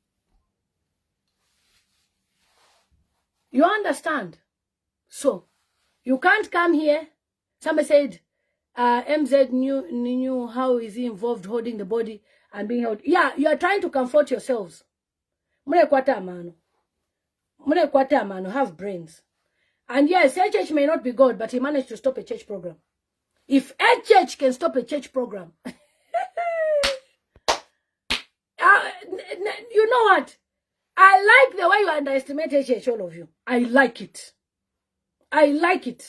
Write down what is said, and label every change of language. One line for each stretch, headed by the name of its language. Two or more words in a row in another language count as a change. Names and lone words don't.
English: You understand? So, You can't come here. Somebody said, MZ knew how is he involved holding the body and being held. Yeah, you are trying to comfort yourselves.
Bemba: Mune kwata mano,
English: have brains. And yes, church may not be God, but he managed to stop a church program. If a church can stop a church program, you know what? I like the way you underestimate church, all of you. I like it. I like it.